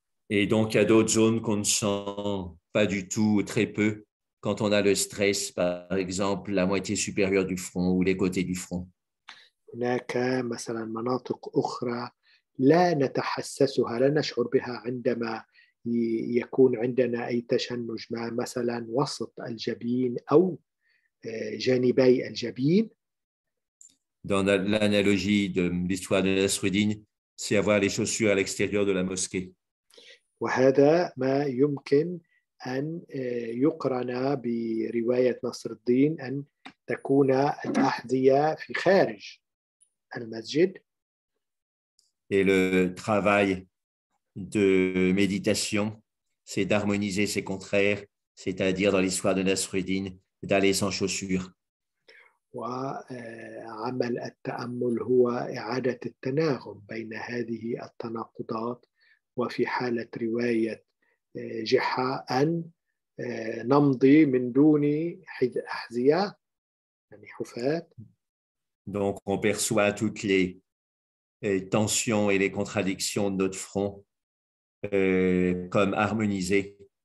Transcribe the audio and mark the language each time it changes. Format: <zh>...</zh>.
<fr>Et donc, il y a d'autres zones qu'on ne sent pas du tout ou très peu quand on a le stress, par exemple, la moitié supérieure du front ou les côtés du front.</fr> <ar>هناك مثلا مناطق أخرى لا نتحسسها، لا نشعر بها عندما يكون عندنا أي تشنج ما، مثلا وسط الجبين أو جانبي الجبين.</ar> <fr>Dans l'analogie de l'histoire de Nasruddin, c'est avoir les chaussures à l'extérieur de la mosquée.</fr> <ar>وهذا ما يمكن أن يقرن برواية نصر الدين أن تكون الأحذية في خارج المسجد.</ar> <fr>Et le travail de méditation, c'est d'harmoniser ces contraires, c'est-à-dire dans l'histoire de Nasruddin, d'aller sans chaussures.</fr> <ar>وعمل التأمل هو إعادة التناغم بين هذه التناقضات، وفي حالة رواية جحا أن نمضي من دون أحذية يعني حفاة.</ar> <fr>Donc on perçoit toutes les tensions et les contradictions de notre front comme harmonisées.</fr>